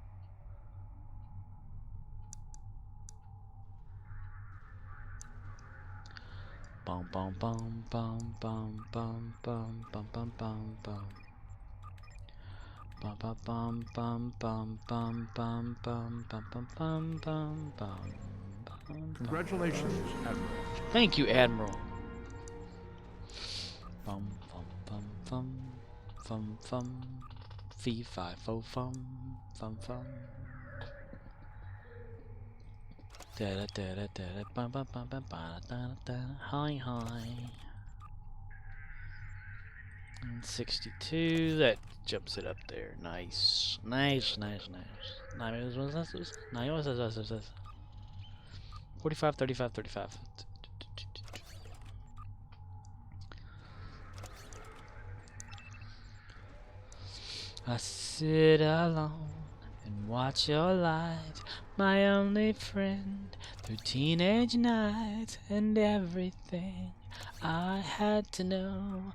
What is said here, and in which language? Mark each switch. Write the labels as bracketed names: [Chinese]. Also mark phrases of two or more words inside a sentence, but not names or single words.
[English] Bum bum bum bum bum bum bum bum bum bum bum. Bum bum bum bum bum bum bum bum bum bum bum bum. Congratulations, Admiral. Thank you, Admiral. Bum bum bum bum bum bum. Fee fi fo fum fum fum. Da da da da da bum bum bum bum ba da da. Hi hi. And 62. That jumps it up there. Nice, nice, nice, nice. 45, 35, 35. I sit alone and watch your light, my only friend, through teenage nights and everything I had to know.